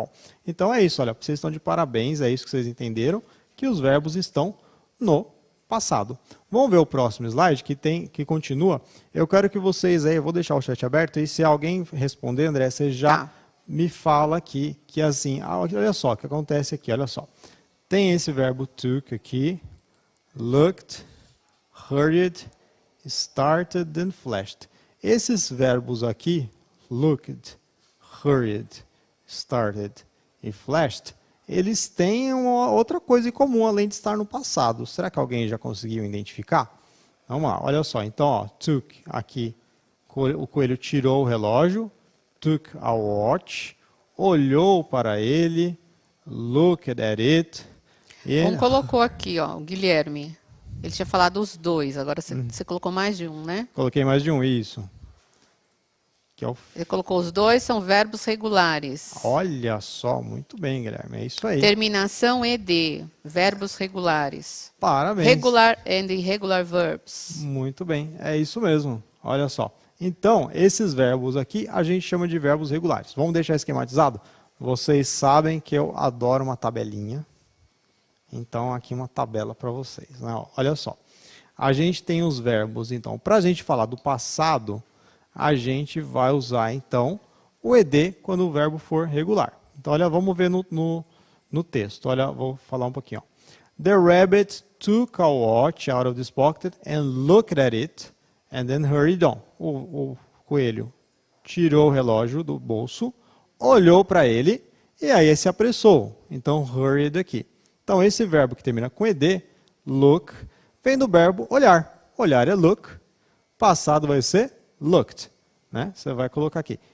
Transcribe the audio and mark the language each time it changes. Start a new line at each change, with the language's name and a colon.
Portuguese: Bom, então é isso, olha, vocês estão de parabéns, é isso que vocês entenderam, que os verbos estão no passado. Vamos ver o próximo slide, que continua. Eu quero que vocês aí, eu vou deixar o chat aberto, e se alguém responder, André, você já me fala aqui, que assim, olha só o que acontece aqui, olha só. Tem esse verbo took aqui, looked, hurried, started and flashed. Esses verbos aqui, looked, hurried, started e flashed, eles têm uma outra coisa em comum, além de estar no passado. Será que alguém já conseguiu identificar? Vamos lá, olha só. Então, ó, took, aqui, o coelho tirou o relógio,
English: took a watch,
Portuguese: olhou para ele,
English: looked at it.
Portuguese: Um colocou aqui, ó, o Guilherme. Ele tinha falado os dois, agora você colocou mais de um, né? Coloquei mais de um, isso. Que é o... Ele colocou os dois, são verbos regulares. Olha só, muito bem, Guilherme, é isso aí. Terminação ED, verbos regulares. Parabéns.
English: Regular and irregular verbs.
Portuguese: Muito bem, é isso mesmo, olha só. Então, esses verbos aqui a gente chama de verbos regulares. Vamos deixar esquematizado? Vocês sabem que eu adoro uma tabelinha. Então, aqui uma tabela para vocês, né? Olha só, a gente tem os verbos, então, para a gente falar do passado, a gente vai usar, então, o ED quando o verbo for regular. Então, olha, vamos ver no texto. Olha, vou falar um pouquinho. Ó.
English: The rabbit took a watch out of this pocket and looked at it and then hurried on.
Portuguese: O coelho tirou o relógio do bolso, olhou para ele e aí se apressou. Então, hurried aqui. Então, esse verbo que termina com ED, look, vem do verbo olhar. Olhar é look, passado vai ser looked. Né? Você vai colocar aqui.